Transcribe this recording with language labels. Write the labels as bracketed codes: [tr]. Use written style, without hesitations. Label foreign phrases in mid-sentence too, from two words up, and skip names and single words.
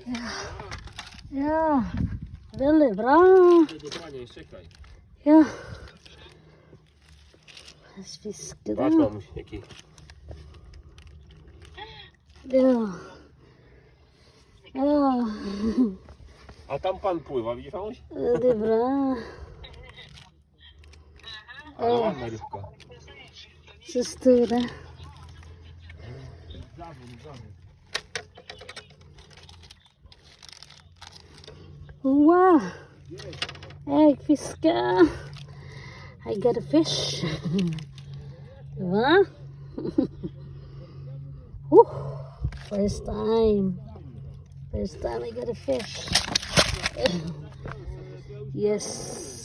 [sv] Ja, väldigt bra. Ja. Fiske [pl] Patrz, [sv] där. [pl] mamuś, jaki. [sv] Ja. Ja, [pl] A tam pan pływa, widzisz, mamuś? [sv] det är bra. [pl] Ale ładna rybka. [sv] Så stora. Wow. Äggfiska. [en] I got a fish. Va? First time. First time I got a fish. Yes.